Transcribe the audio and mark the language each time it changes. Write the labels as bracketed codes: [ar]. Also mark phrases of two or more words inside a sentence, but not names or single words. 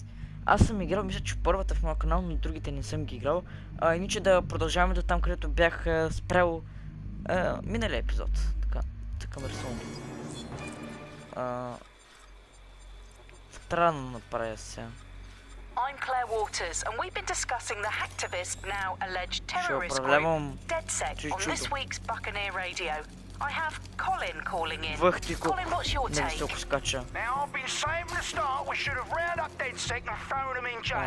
[bg] Аз съм играл, мисля, че първата в моя канал, но другите не съм ги играл. Иначе да продължаваме до там, където бях спрял миналия епизод. Така ме рисувам. Трябва да направя сега. [en] I'm Claire Waters, and we've been discussing the hacktivist, now alleged terrorist group, DedSec, on this week's Buccaneer Radio. I have Colin calling in. Colin, what's your take? Now, I've been saying from the start we should have rounded up DedSec and thrown them in jail.